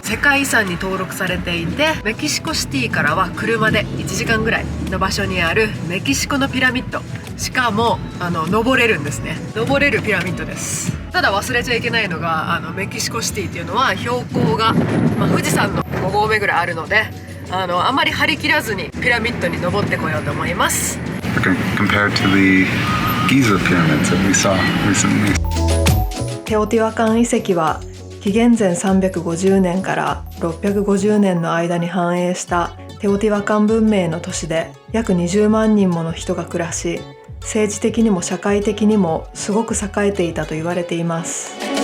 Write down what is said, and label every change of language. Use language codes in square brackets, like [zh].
[ja] 世界遺産に登録されていて、メキシコシティからは車で1時間ぐらいの場所にあるメキシコのピラミッド。しかも登れるんですね。登れるピラミッドです。ただ忘れちゃいけないのがメキシコシティっていうのは標高が、富士山の5合目ぐらいあるのであまり張り切らずにピラミッドに登ってこようと思います。 [en] Compared to the Giza pyramids that we saw recently. [ja] テオティワカン遺跡は紀元前350年から650年の間に繁栄したテオティワカン文明の都市で約20万人もの人が暮らし、政治的にも社会的にもすごく栄えていたと言われています。